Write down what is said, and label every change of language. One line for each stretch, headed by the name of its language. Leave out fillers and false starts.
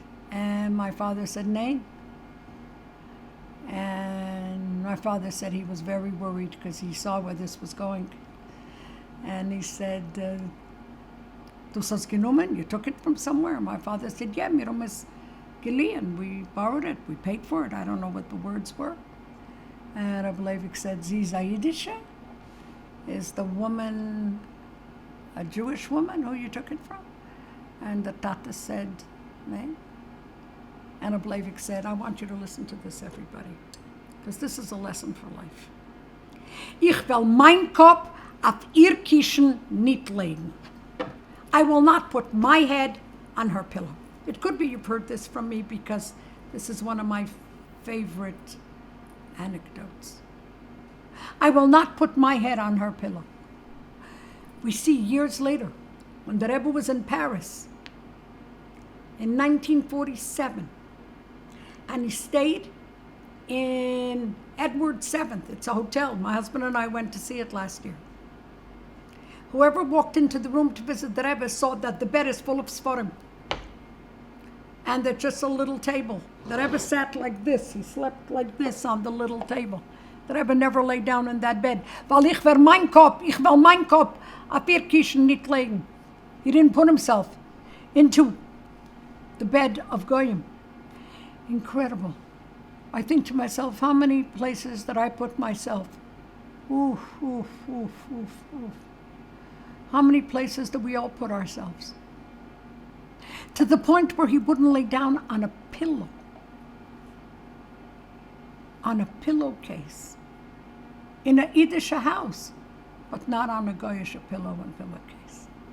English: And my father said, Nay. And my father said he was very worried because he saw where this was going. And he said,
Yiddish: Du hast genommen,
English: you took it from somewhere. My father said, yeah,
Yiddish: wir haben es geliehen.
English: We borrowed it, we paid for it. I don't know what the words were. And Reb Leivik said,
Yiddish: Sie Zaydische?
English: Is the woman a Jewish woman who you took it from? And the Tata said, Nay. And Reb Leivik said, I want you to listen to this, everybody, because this is a lesson for life.
Yiddish: Ich will mein Kopf auf ihr Kissen nicht legen.
English: I will not put my head on her pillow. It could be you've heard this from me because this is one of my favorite anecdotes. I will not put my head on her pillow. We see years later, when the Rebbe was in Paris in 1947, and he stayed in Edward VII. It's a hotel. My husband and I went to see it last year. Whoever walked into the room to visit the Rebbe saw that the bed is full of Sforim. and there's just a little table. The Rebbe sat like this. He slept like this on the little table. The Rebbe never lay down in that bed.
Yiddish: Weil ich will mein Kopf auf ihr Kischen nicht legen.
English: He didn't put himself into the bed of Goyim. Incredible. I think to myself, how many places that I put myself? Oof, oof, oof, oof, oof. How many places do we all put ourselves? To the point where he wouldn't lay down on a pillow, on a pillowcase, in a Yiddish house, but not on a Goyish pillow and pillowcase.